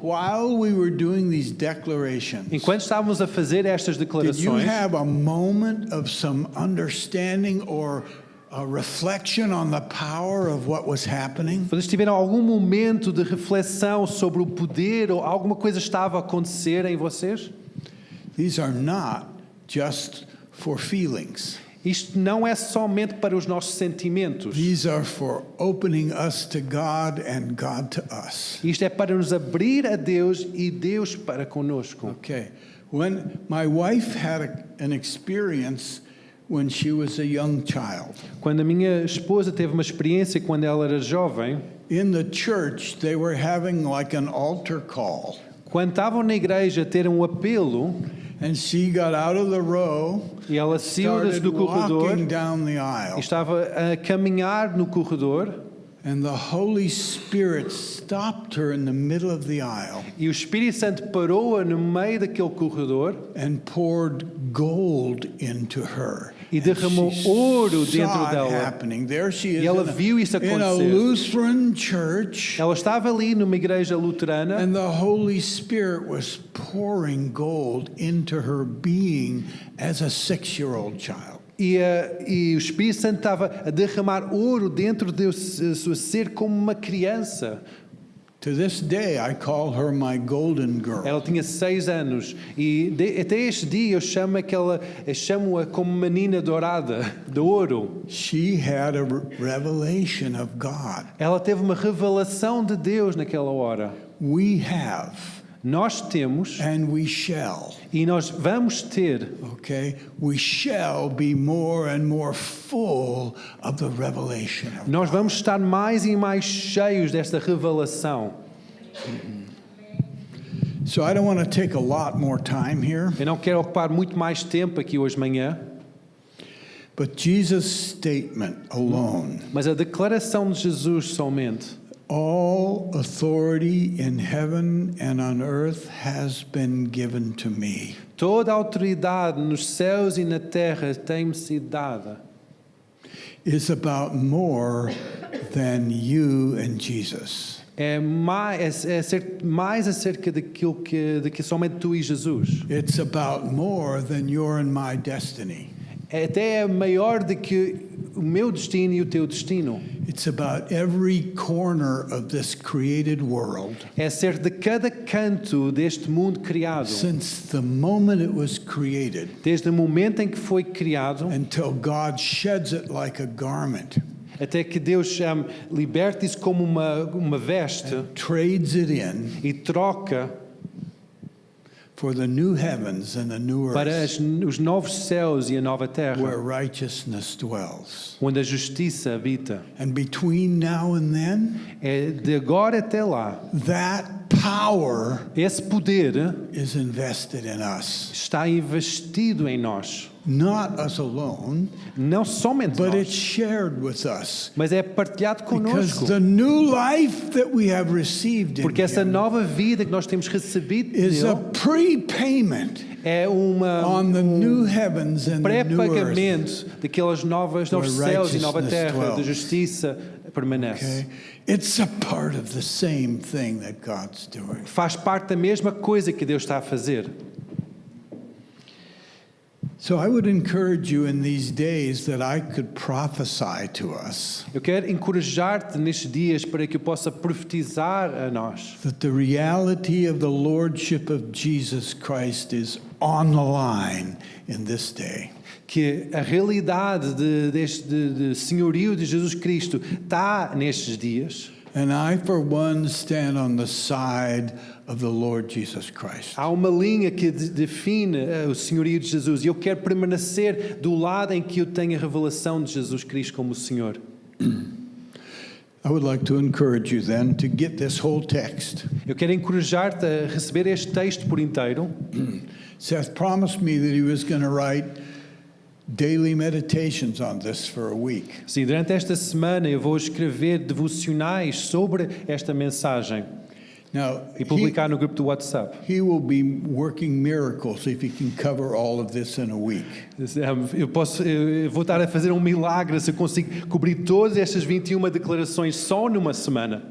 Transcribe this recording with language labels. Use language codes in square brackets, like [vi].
[en] While we were doing these declarations, [pt] Enquanto estávamos a fazer estas [en] did you [pt] declarações, [en] have a moment of some understanding or a reflection on the power of what was happening? [pt] vocês tiveram algum momento de reflexão sobre o poder ou alguma coisa estava a acontecer em vocês? [en] These are not just for feelings. [pt] Isto não é somente para os nossos sentimentos. [en] These are for opening us to God and God to us. [pt] Isto é para nos abrir a Deus e Deus para conosco. [en] Okay. When my wife had an experience when she was a young child. [pt] Quando a minha esposa teve uma experiência quando ela era jovem, [en] In the church, they were having like an altar call. [pt] quando estavam na igreja a ter um apelo, [en] And she got out of the row, [pt] e ela saiu [en] started [pt] do corredor [en] walking down the [pt] e [en] aisle. [pt] estava a caminhar no corredor, [en] And the Holy Spirit stopped her in the middle of the aisle [pt] e o Espírito Santo parou-a no meio daquele corredor [en] and poured gold into her. [pt] e derramou ouro dentro [en] Saw it [pt] dela. [en] happening. There she is [pt] E ela [en] in a- [pt] viu isso [en] in a [pt] acontecer. [en] Lutheran church, [pt] Ela estava ali numa igreja luterana [en] and the Holy Spirit was pouring gold into her being as a 6-year-old child. [pt] e o Espírito Santo estava a derramar ouro dentro do seu ser como uma criança. [en] To this day, I call her my golden girl. [pt] Ela tinha 6 anos e até este dia eu chamo-a como menina dourada, de ouro. [en] She had a revelation of God. [pt] Ela teve uma revelação de Deus naquela hora. [en] We have, [pt] Nós temos [en] and we shall. [pt] e nós vamos ter. [en] Okay? We shall be more and more full of the revelation of [pt] Nós vamos estar mais e mais cheios desta revelação. [en] So I don't want to take a lot more time here, [pt] Eu não quero ocupar muito mais tempo aqui hoje de manhã, [en] but Jesus' statement alone, [pt] mas a declaração de Jesus somente. [en] all authority in heaven and on earth has been given to me. [pt] Toda a autoridade nos céus e na terra tem-me sido dada. [en] Is about more than you and Jesus. [pt] É mais acerca daquilo de que somente tu e Jesus. [en] It's about more than your and my destiny. [pt] Até é maior do que o meu destino e o teu destino. [en] It's about every corner of this created world. [pt] É acerca de cada canto deste mundo criado. [en] Since the moment it was created, [pt] Desde o momento em que foi criado, [en] until God sheds it like a garment, [pt] até que Deus liberta isso como uma veste [en] trades it in [pt] e troca [en] for the new heavens and the new [pt] para [en] earth, [pt] os novos céus e a nova terra, [en] where righteousness dwells. [pt] onde a justiça habita. [en] And between now and then, [pt] É de agora até lá, [en] that power [pt] esse poder [en] is invested in us. [pt] está investido em nós. [en] Not us alone, [pt] Não somente [en] but it's [pt] nós, [en] shared with us. [pt] mas é partilhado [en] Because [pt] conosco. [en] the new life that we have received in [pt] Porque essa [en] Him [pt] nova vida que nós temos recebido [en] is a [pt] nele [en] prepayment [pt] é [en] on the new heavens and the new earth. [pt] pré-pagamento daqueles novos [en] where [pt] céus e nova [en] righteousness [pt] terra, de [en] dwells. [pt] justiça permanece. [en] Okay? It's a part of the same thing that God's doing. [pt] Faz parte da mesma coisa que Deus está a fazer. [en] So I would encourage you in these days that I could prophesy to us [pt] Eu quero encorajar-te nestes dias para que eu possa profetizar a nós [en] that the reality of the Lordship of Jesus Christ is on the line in this day. [pt] que a realidade de senhorio de Jesus Cristo está nestes dias. [en] And I, for one, stand on the side of the Lord Jesus Christ. [pt] Há uma linha que define o senhorio de Jesus e eu quero permanecer do lado em que eu tenho a revelação de Jesus Cristo como o Senhor. [en] I would like to encourage you then to get this whole text. [pt] Eu quero encorajar-te a receber este texto por inteiro. [en] Seth promised me that he was going to write daily meditations on this for a week. [pt] Sim, durante esta semana eu vou escrever devocionais sobre esta mensagem e publicar no grupo do WhatsApp. [en] He will be working miracles if he can cover all of this in a week. [pt] Eu vou estar a fazer um milagre se eu consigo cobrir todas estas 21 declarações só numa semana.